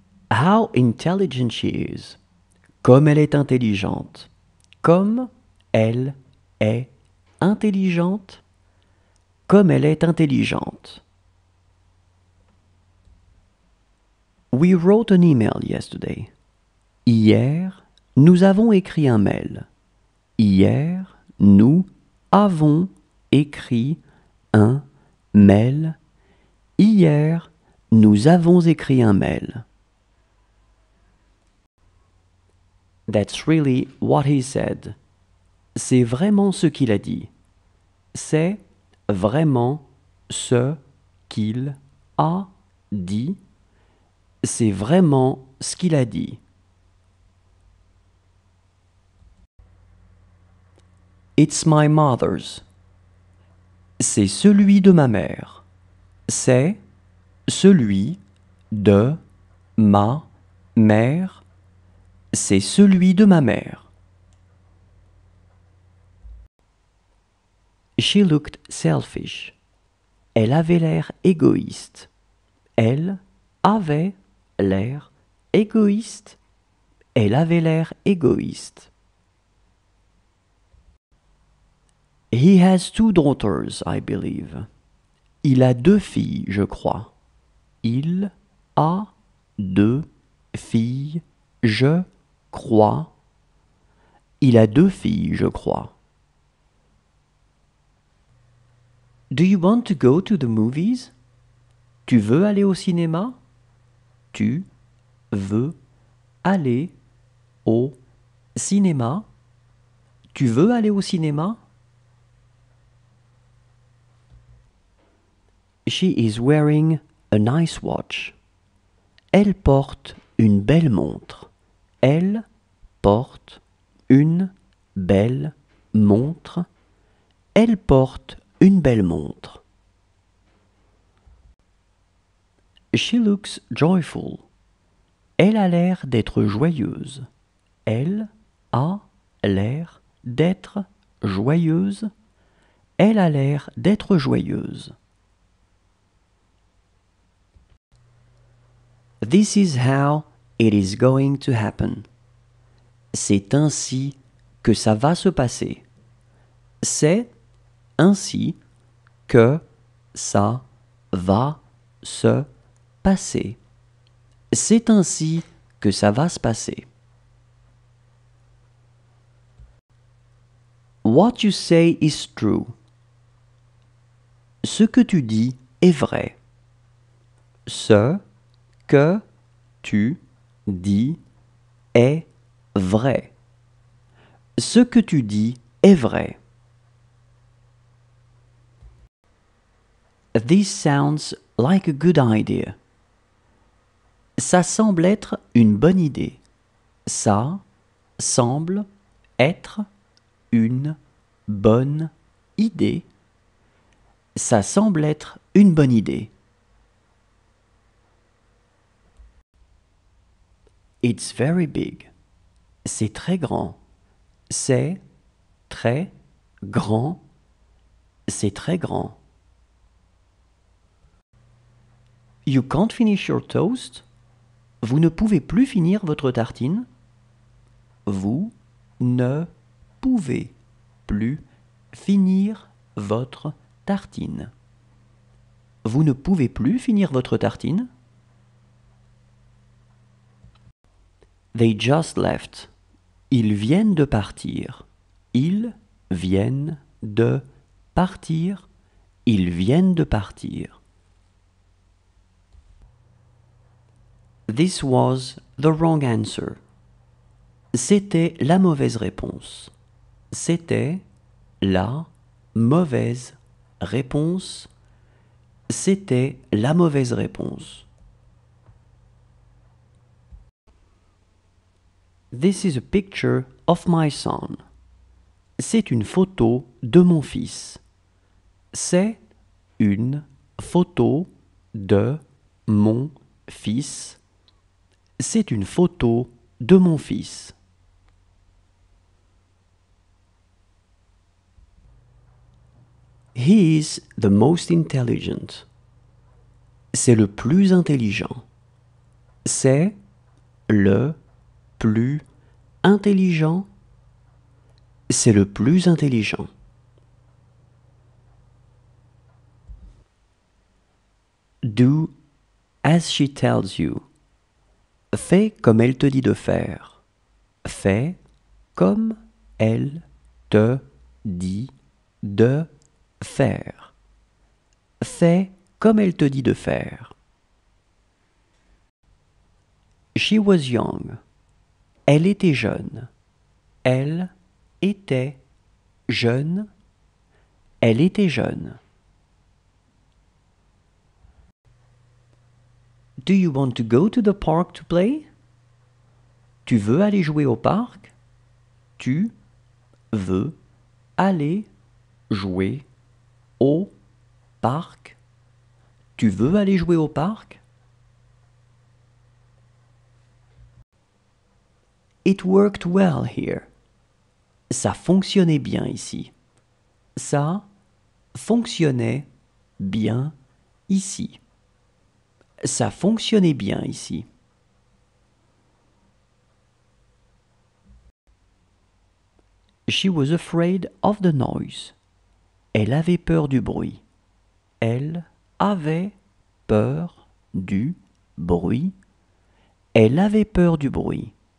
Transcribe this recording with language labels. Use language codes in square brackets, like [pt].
[en] How intelligent she is. [fr] Comme elle est intelligente. Comme elle est intelligente. Comme elle est intelligente. [en] We wrote an email yesterday. [fr] Hier, nous avons écrit un mail. Hier, nous avons écrit un mail. Hier, nous avons écrit un mail. [en] That's really what he said. [fr] C'est vraiment ce qu'il a dit. C'est vraiment ce qu'il a dit. C'est vraiment ce qu'il a dit. [en] It's my mother's. [fr] C'est celui de ma mère. C'est celui de ma mère. C'est celui de ma mère. [en] She looked selfish. [fr] Elle avait l'air égoïste. Elle avait l'air égoïste. Elle avait l'air égoïste. [en] He has 2 daughters, I believe. [fr] Il a 2 filles, je crois. Il a 2 filles, je crois. Il a 2 filles, je crois. [en] Do you want to go to the movies? [fr] Tu veux aller au cinéma? Tu veux aller au cinéma? Tu veux aller au cinéma? [en] She is wearing a nice watch. [fr] Elle porte une belle montre. Elle porte une belle montre. Elle porte une belle montre. [en] She looks joyful. [fr] Elle a l'air d'être joyeuse. Elle a l'air d'être joyeuse. Elle a l'air d'être joyeuse. [en] This is how it is going to happen. [fr] C'est ainsi que ça va se passer. C'est ainsi que ça va se passer. C'est ainsi que ça va se passer. [en] What you say is true. [fr] Ce que tu dis est vrai. Ce que tu dis est vrai. Ce que tu dis est vrai. [en] This sounds like a good idea. [fr] Ça semble être une bonne idée. Ça semble être une bonne idée. Ça semble être une bonne idée. [en] It's very big. [fr] C'est très grand. C'est très grand. C'est très grand. [en] You can't finish your toast? [fr] Vous ne pouvez plus finir votre tartine? Vous ne pouvez plus finir votre tartine. Vous ne pouvez plus finir votre tartine? [en] They just left. [fr] Ils viennent de partir. Ils viennent de partir. Ils viennent de partir. [en] This was the wrong answer. [fr] C'était la mauvaise réponse. C'était la mauvaise réponse. C'était la mauvaise réponse. [en] This is a picture of my son. [fr] C'est une photo de mon fils. C'est une photo de mon fils. C'est une photo de mon fils. [en] He is the most intelligent. [fr] C'est le plus intelligent. C'est le plus intelligent. C'est le plus intelligent. [en] Do as she tells you. [fr] Fais comme elle te dit de faire. Fais comme elle te dit de faire. Fais comme elle te dit de faire. [en] She was young. [fr] Elle était jeune. Elle était jeune. Elle était jeune. [en] Do you want to go to the park to play? [fr] Tu veux aller jouer au parc? Tu veux aller jouer au parc? Tu veux aller jouer au parc? [en] It worked well here. [fr] Ça fonctionnait bien ici. Ça fonctionnait bien ici. Ça fonctionnait bien ici. [en] She was afraid of the noise. [fr] Elle avait peur du bruit. Elle avait peur du bruit. Elle avait peur du bruit.